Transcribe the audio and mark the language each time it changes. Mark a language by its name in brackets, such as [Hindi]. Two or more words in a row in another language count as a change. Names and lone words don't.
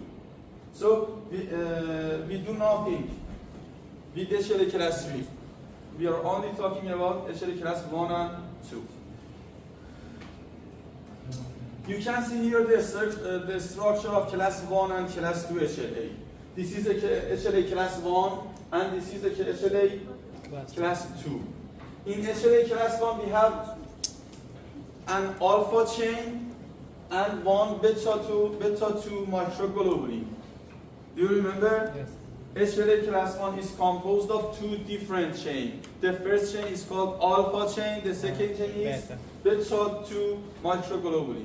[English] So we do nothing with HLA class 3. We are only talking about HLA class 1 and 2. You can see here the structure of class 1 and class 2 HLA. This is a HLA class 1 and this is a HLA class 2. In HLA class 1 we have an alpha chain and one beta 2 microglobulin. Do you remember? Yes. HLA class 1 is composed of two different chains. The first chain is called alpha chain, the second chain is beta 2 microglobulin.